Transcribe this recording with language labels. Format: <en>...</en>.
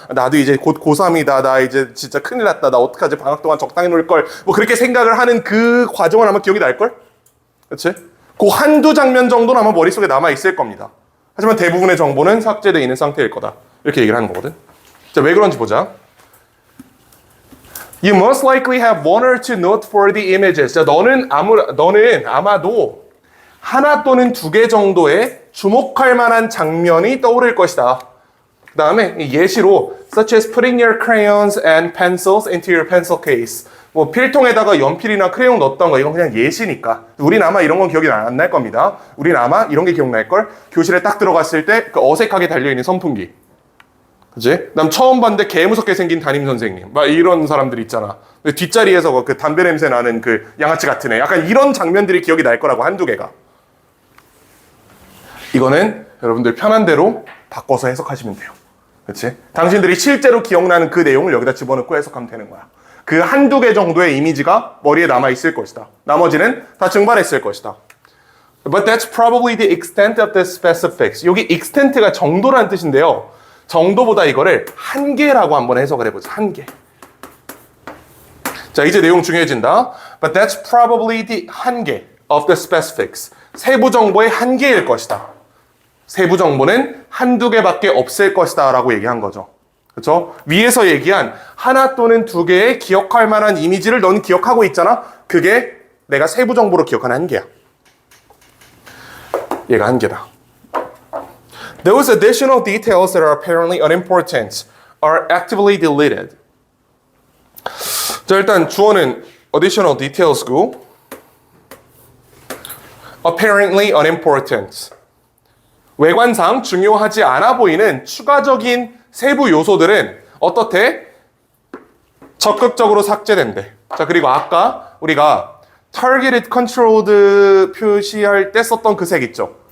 <ko>나도 이제 곧 고3이다. 나 이제 진짜 큰일 났다. 나 어떡하지? 방학 동안 적당히 놀걸. 뭐 그렇게 생각을 하는 그 과정은 아마 기억이 날걸? 그치? 그 한두 장면 정도는 아마 머릿속에 남아있을 겁니다. 하지만 대부분의 정보는 삭제되어 있는 상태일 거다. 이렇게 얘기를 하는 거거든. 자, 왜 그런지 보자.</ko> <en>You most likely have one or two note for the images.</en> <ko>자, 너는 아마도 하나 또는 두 개 정도의 주목할 만한 장면이 떠오를 것이다. 그 다음에 예시로</ko> <en>such as putting your crayons and pencils into your pencil case.</en> <ko>뭐 필통에다가 연필이나 크레용 넣었던 거 이건 그냥 예시니까. 우린 아마 이런 건 기억이 안 날 겁니다. 우린 아마 이런 게 기억날걸? 교실에 딱 들어갔을 때 그 어색하게 달려있는 선풍기. 그치? 난 처음 봤는데 개 무섭게 생긴 담임 선생님. 막 이런 사람들 있잖아. 뒷자리에서 그 담배 냄새 나는 그 양아치 같은 애. 약간 이런 장면들이 기억이 날 거라고 한두 개가. 이거는 여러분들 편한 대로 바꿔서 해석하시면 돼요. 그치? 당신들이 실제로 기억나는 그 내용을 여기다 집어넣고 해석하면 되는 거야. 그 한두 개 정도의 이미지가 머리에 남아있을 것이다. 나머지는 다 증발했을 것이다.</ko> <en>But that's probably the extent of the specifics.</en> <ko>여기 extent가 정도라는 뜻인데요. 정도보다 이거를 한계라고 한번 해석을 해보자. 한계. 자, 이제 내용 중요해진다.</ko> <en>But that's probably the 한계 of the specifics.</en> <ko>세부 정보의 한계일 것이다. 세부 정보는 한두 개밖에 없을 것이다 라고 얘기한 거죠. 그렇죠? 위에서 얘기한 하나 또는 두 개의 기억할 만한 이미지를 넌 기억하고 있잖아. 그게 내가 세부 정보로 기억하는 한계야. 얘가 한계다.</ko> <en>Those additional details that are apparently unimportant are actively deleted.</en> <ko>자, 일단 주어는 additional details고 apparently unimportant. 외관상 중요하지 않아 보이는 추가적인 세부 요소들은 어떻대? 적극적으로 삭제된대. 자, 그리고 아까 우리가 targeted controlled 표시할 때 썼던 그 색 있죠?</ko>